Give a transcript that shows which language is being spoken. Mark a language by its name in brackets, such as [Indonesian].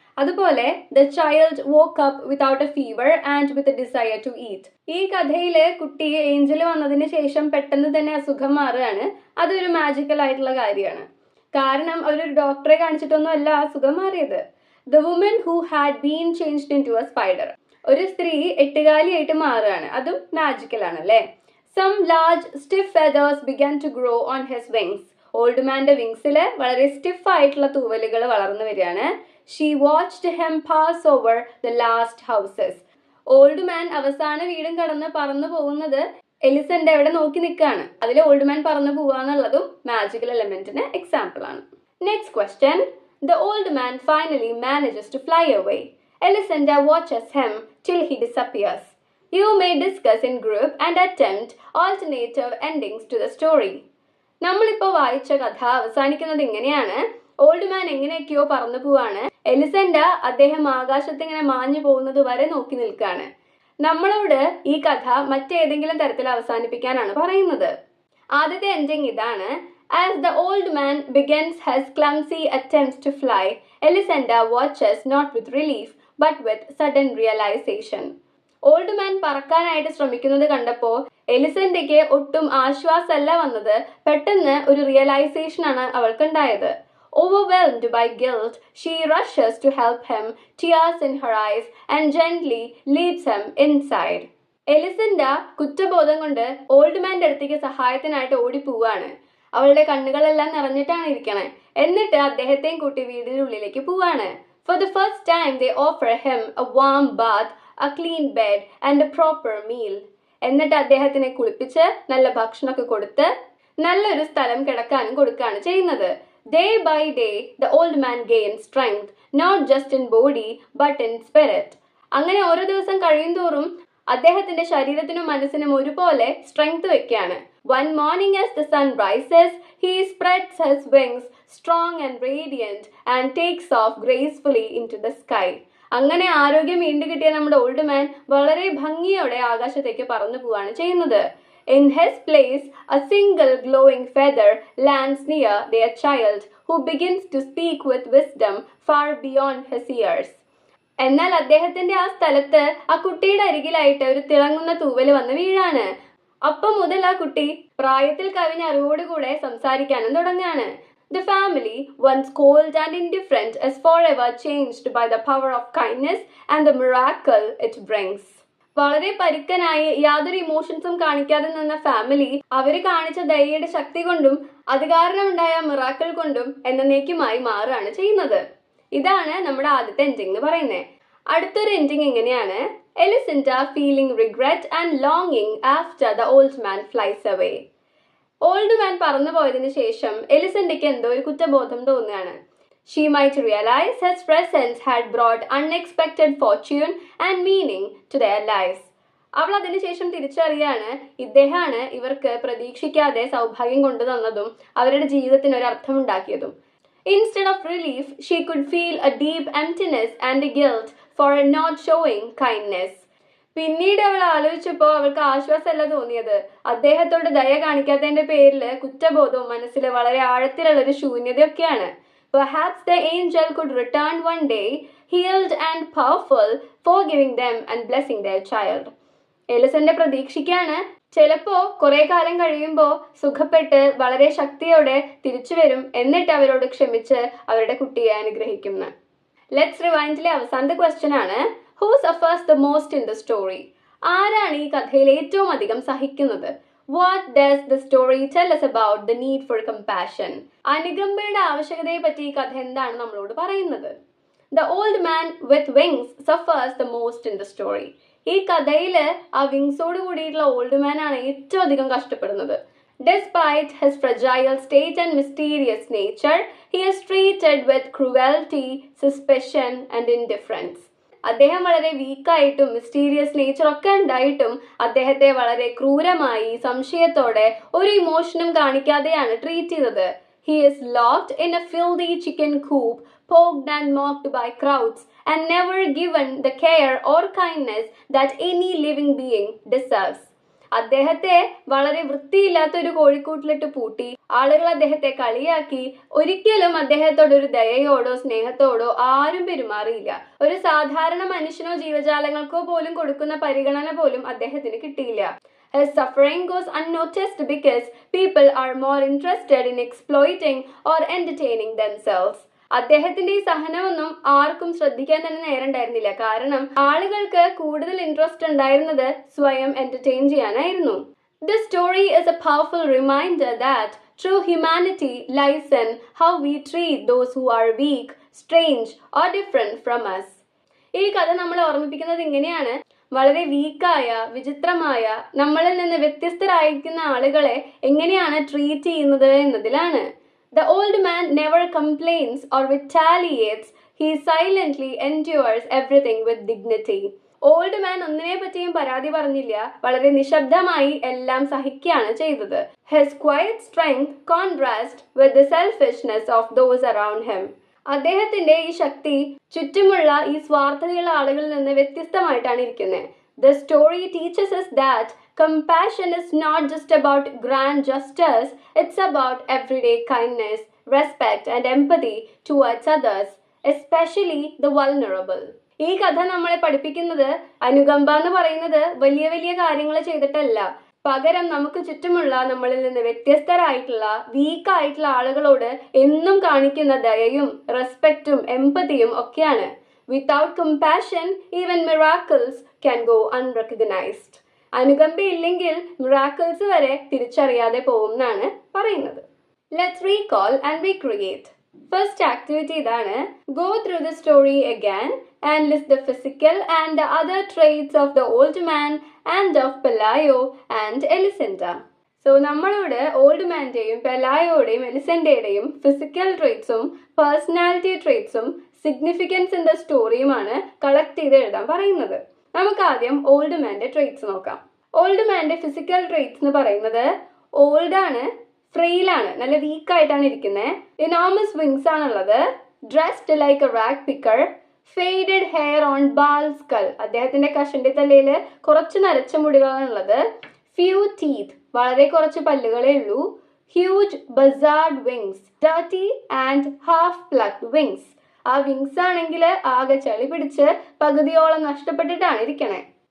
[English] അതുപോലെ the child woke up without a fever and with a desire to eat. [Malayalam] ഈ കഥയിലെ കുട്ടി Angel വന്നതിന് ശേഷം പെട്ടെന്ന് തന്നെ അസുഖം മാറുകയാണ്. അതൊരു മാജിക്കൽ ആയിട്ടുള്ള കാര്യമാണ്. കാരണം അവരൊരു ഡോക്ടറെ കാണിച്ചിട്ടൊന്നും അല്ല അസുഖം മാറിയത്. [English] The woman who had been changed into a spider. [Malayalam] ഒരു സ്ത്രീ എട്ടുകാലിയായിട്ട് മാറുകയാണ്. അതും മാജിക്കൽ ആണല്ലേ. [English] Some large stiff feathers began to grow on his wings. [Malayalam] Old മാന്റെ വിങ്സിൽ വളരെ സ്റ്റിഫ് ആയിട്ടുള്ള തൂവലുകൾ വളർന്നു വരികയാണ്. [English] She watched him pass over the last houses. [Malayalam] Old man അവസാന വീടും കടന്ന് പറന്നു പോകുന്നത് എലിസന്റെ അവിടെ നോക്കി നിൽക്കുകയാണ്. അതിൽ ഓൾഡ് മാൻ പറന്നു പോവാന്നുള്ളതും മാജിക്കൽ എലിമെന്റിന് എക്സാമ്പിൾ ആണ്. [English] Next question. The old man finally manages to fly away. Elisenda watches him till he disappears. You may discuss in group and attempt alternative endings to the story. [Malayalam] നമ്മളിപ്പോൾ വായിച്ച കഥ അവസാനിക്കുന്നത് ഇങ്ങനെയാണ്. Old man എങ്ങനെയൊക്കെയോ പറന്നു പോവാണ്. എലിസണ്ട അദ്ദേഹം ആകാശത്ത് ഇങ്ങനെ മാഞ്ഞു പോകുന്നത് വരെ നോക്കി നിൽക്കാണ്. നമ്മളോട് ഈ കഥ മറ്റേതെങ്കിലും തരത്തിൽ അവസാനിപ്പിക്കാനാണ് പറയുന്നത്. ആദ്യത്തെ എൻഡിങ് ഇതാണ്. [English] As the old man begins his clumsy attempts to fly, Elisenda watches not with relief but with sudden realization. [Malayalam] Old man പറക്കാനായിട്ട് ശ്രമിക്കുന്നത് കണ്ടപ്പോൾ എലിസണ്ടയ്ക്ക് ഒട്ടും ആശ്വാസമല്ല വന്നത്, പെട്ടെന്ന് ഒരു റിയലൈസേഷൻ ആണ് അവൾക്കുണ്ടായത്. [English] Overwhelmed by guilt, she rushes to help him, tears in her eyes, and gently leads him inside. [Malayalam] എലിസണ്ട കുറ്റബോധം കൊണ്ട് old മാൻ്റെ അടുത്തേക്ക് സഹായത്തിനായിട്ട് ഓടിപ്പോവാണ്. അവളുടെ കണ്ണുകളെല്ലാം നിറഞ്ഞിട്ടാണ് ഇരിക്കണേ. എന്നിട്ട് അദ്ദേഹത്തെയും കൂട്ടി വീടിനുള്ളിലേക്ക് പോവാണ്. [English] For the first time they offer him a warm bath, a clean bed and a proper meal. [Malayalam] എന്നിട്ട് അദ്ദേഹത്തിനെ കുളിപ്പിച്ച് നല്ല ഭക്ഷണമൊക്കെ കൊടുത്ത് നല്ലൊരു സ്ഥലം കിടക്കാനും കൊടുക്കുകയാണ് ചെയ്യുന്നത്. [English] Day by day the old man gains strength, not just in body but in spirit. [Malayalam] അങ്ങനെ ഓരോ ദിവസം കഴിയുന്തോറും അദ്ദേഹത്തിന്റെ ശരീരത്തിനും മനസ്സിനും ഒരുപോലെ സ്ട്രെങ്ത് വെക്കുകയാണ്. [English] One morning as the sun rises, he spreads his wings strong and radiant and takes off gracefully into the sky. [Malayalam] അങ്ങനെ ആരോഗ്യം വീണ്ടും കിട്ടിയ നമ്മുടെ ഓൾഡ് മാൻ വളരെ ഭംഗിയോടെ ആകാശത്തേക്ക് പറന്നു പോവാണ് ചെയ്യുന്നത്. [English] In his place, a single glowing feather lands near their child, who begins to speak with wisdom far beyond his years. [Malayalam] എന്നാൽ അദ്ദേഹത്തിന്റെ ആ സ്ഥലത്ത് ആ കുട്ടിയുടെ അരികിലായിട്ട് ഒരു തിളങ്ങുന്ന തൂവല് വന്ന് വീഴാണ്. അപ്പം മുതൽ ആ കുട്ടി പ്രായത്തിൽ കവിഞ്ഞ അറിവോടുകൂടെ സംസാരിക്കാനും തുടങ്ങാണ്. [English] The family, once cold and indifferent, is forever changed by the power of kindness and the miracle it brings. [Malayalam] വളരെ പരുക്കനായി യാതൊരു ഇമോഷൻസും കാണിക്കാതെ നിന്ന ഫാമിലി അവര് കാണിച്ച ദയയുടെ ശക്തി കൊണ്ടും അത് കാരണമുണ്ടായ മിറാക്കിൾ കൊണ്ടും എന്നേക്കുമായി മാറുകയാണ് ചെയ്യുന്നത്. ഇതാണ് നമ്മുടെ ആദ്യത്തെ എൻഡിങ് എന്ന് പറയുന്നത്. അടുത്തൊരു എൻഡിങ് ഇങ്ങനെയാണ്. [English] Elisenda feeling regret and longing after the old man flies away. [Malayalam] Old man പറന്നു പോയതിനു ശേഷം എലിസണ്ടയ്ക്ക് എന്തോ ഒരു കുറ്റബോധം തോന്നുകയാണ്. [English] She might realize his presence had brought unexpected fortune and meaning to their lives. [Malayalam] അവൾ അതിനുശേഷം തിരിച്ചറിയാണ് ഇദ്ദേഹമാണ് ഇവർക്ക് പ്രതീക്ഷിക്കാതെ സൗഭാഗ്യം കൊണ്ടുതന്നതും അവരുടെ ജീവിതത്തിന് ഒരു അർത്ഥമുണ്ടാക്കിയതും. [English] Instead of relief, she could feel a deep emptiness and a guilt for not showing kindness. [Malayalam] പിന്നീട് അവൾ ആലോചിച്ചപ്പോൾ അവൾക്ക് ആശ്വാസമല്ല തോന്നിയത്, അദ്ദേഹത്തോട് ദയ കാണിക്കാത്തതിന്റെ പേരിൽ കുറ്റബോധവും മനസ്സിൽ വളരെ ആഴത്തിലുള്ള ഒരു ശൂന്യതയൊക്കെയാണ്. [English] Perhaps the angel could return one day, healed and powerful, forgiving them and blessing their child. [Malayalam] എലിസന്റെ പ്രതീക്ഷിക്കാണ് ചിലപ്പോ കുറെ കാലം കഴിയുമ്പോൾ സുഖപ്പെട്ട് വളരെ ശക്തിയോടെ തിരിച്ചു വരും, എന്നിട്ട് അവരോട് ക്ഷമിച്ച് അവരുടെ കുട്ടിയെ അനുഗ്രഹിക്കുന്നു. [English] let's റിവൈൻഡിലെ [Malayalam] അവസാനത്തെ ക്വസ്റ്റ്യൻ ആണ്, [English] Who suffers the most in the story? [Malayalam] ആരാണ് ഈ കഥയിൽ ഏറ്റവും അധികം സഹിക്കുന്നത്? [English] What does the story tell us about the need for compassion? [Malayalam] അനുകമ്പയുടെ ആവശ്യകതയെ പറ്റി ഈ കഥ എന്താണ് നമ്മളോട് പറയുന്നത്? [English] The old man with wings suffers the most in the story. [Malayalam] ഈ കഥയിൽ ആ വിങ്സോട് കൂടിയിട്ടുള്ള ഓൾഡ് മാൻ ആണ് ഏറ്റവും അധികം കഷ്ടപ്പെടുന്നത്. [English] Despite his fragile state and mysterious nature, he is treated with cruelty, suspicion and indifference. [Malayalam] അദ്ദേഹം വളരെ വീക്കായിട്ടും മിസ്റ്റീരിയസ് നേച്ചർ ഒക്കെ ഉണ്ടായിട്ടും അദ്ദേഹത്തെ വളരെ ക്രൂരമായി സംശയത്തോടെ ഒരു ഇമോഷനും കാണിക്കാതെയാണ് ട്രീറ്റ് ചെയ്തത്. [English] He is locked in a filthy chicken coop, poked and mocked by crowds, and never given the care or kindness that any living being deserves. [Malayalam] അദ്ദേഹത്തെ വളരെ വൃത്തിയില്ലാത്ത ഒരു കോഴിക്കൂട്ടിലിട്ട് പൂട്ടി ആളുകൾ അദ്ദേഹത്തെ കളിയാക്കി. ഒരിക്കലും അദ്ദേഹത്തോട് ഒരു ദയയോടോ സ്നേഹത്തോടോ ആരും പെരുമാറിയില്ല. ഒരു സാധാരണ മനുഷ്യനോ ജീവജാലങ്ങൾക്കോ പോലും കൊടുക്കുന്ന പരിഗണന പോലും അദ്ദേഹത്തിന് കിട്ടിയില്ല. [English] His suffering goes unnoticed because people are more interested in exploiting or entertaining themselves. [Malayalam] അദ്ദേഹത്തിന്റെ ഈ സഹനമൊന്നും ആർക്കും ശ്രദ്ധിക്കാൻ തന്നെ നേരമുണ്ടായിരുന്നില്ല. കാരണം ആളുകൾക്ക് കൂടുതൽ ഇൻട്രസ്റ്റ് ഉണ്ടായിരുന്നത് സ്വയം എന്റർടൈൻ ചെയ്യാനായിരുന്നു. [English] This story is a powerful reminder that true humanity lies in how we treat those who are weak, strange or different from us. [Malayalam] ഈ കഥ നമ്മളെ ഓർമ്മിപ്പിക്കുന്നത് ഇങ്ങനെയാണ്, വളരെ വീക്കായ വിചിത്രമായ നമ്മളിൽ നിന്ന് വ്യത്യസ്തരായിരിക്കുന്ന ആളുകളെ എങ്ങനെയാണ് ട്രീറ്റ് ചെയ്യുന്നത് എന്നതിലാണ്. [English] The old man never complains or retaliates. He silently endures everything with dignity. [Malayalam] Old man ഒന്നിനെ പറ്റിയും പരാതി പറഞ്ഞില്ല, വളരെ നിശബ്ദമായി എല്ലാം സഹിക്കുകയാണ് ചെയ്തത്. [English] His quiet strength contrasts with the selfishness of those around him. [Malayalam] അദ്ദേഹത്തിന്റെ ഈ ശക്തി ചുറ്റുമുള്ള ഈ സ്വാർത്ഥതയുള്ള ആളുകളിൽ നിന്ന് വ്യത്യസ്തമായിട്ടാണ് ഇരിക്കുന്നത്. [English] The story teaches us that compassion is not just about grand gestures, it's about everyday kindness, respect and empathy towards others, especially the vulnerable. [Malayalam] ഈ കഥ നമ്മളെ പഠിപ്പിക്കുന്നത് അനുകമ്പ എന്ന് പറയുന്നത് വലിയ വലിയ കാര്യങ്ങൾ ചെയ്തിട്ടല്ല, പകരം നമുക്ക് ചുറ്റുമുള്ള നമ്മളിൽ നിന്ന് വ്യത്യസ്തരായിട്ടുള്ള വീക്കായിട്ടുള്ള ആളുകളോട് എന്നും കാണിക്കുന്ന ദയയും റെസ്പെക്റ്റും എംപതിയും ഒക്കെയാണ്. [English] Without compassion, even miracles can go unrecognized. [Malayalam] അനുകമ്പയില്ലെങ്കിൽ miracles വരെ തിരിച്ചറിയാതെ പോകും എന്നാണ് പറയുന്നത്. [English] Let's recall and recreate. First activity [Malayalam] ഇതാണ്. [English] Go through the story again and list the physical and the other traits of the old man and of Pelayo and Elisenda. [Malayalam] So നമ്മളോട് old മാൻ്റെയും പെലായോയുടെയും എലിസെൻ്റെയുടെയും physical ട്രേറ്റ്സും personality ട്രേറ്റ്സും [English] significance in the [Malayalam] സ്റ്റോറിയുമാണ് collect ചെയ്ത് എഴുതാൻ പറയുന്നത്. നമുക്ക് ആദ്യം old മാൻ്റെ traits നോക്കാം. Old മാൻ്റെ physical traits എന്ന് പറയുന്നത് ഓൾഡാണ്, ഫ്രെയിലാണ്, നല്ല വീക്കായിട്ടാണ് ഇരിക്കുന്നത്, ഇനോമസ് വിങ്സ് ആണുള്ളത്, [English] dressed like a rag picker, faded hair on bald skull, [Malayalam] അദ്ദേഹത്തിന്റെ കഷണ്ടി തലയിൽ കുറച്ച് നരച്ച മുടികളാണുള്ളത്, ഫ്യൂ ടീത്ത്, വളരെ കുറച്ച് പല്ലുകളേ ഉള്ളൂ, [English] huge buzzard wings, dirty and half plucked wings, [Malayalam] ആ വിങ്സ് ആണെങ്കിൽ ആകെ ചളി പിടിച്ച് പകുതിയോളം നഷ്ടപ്പെട്ടിട്ടാണ് ഇരിക്കണേ.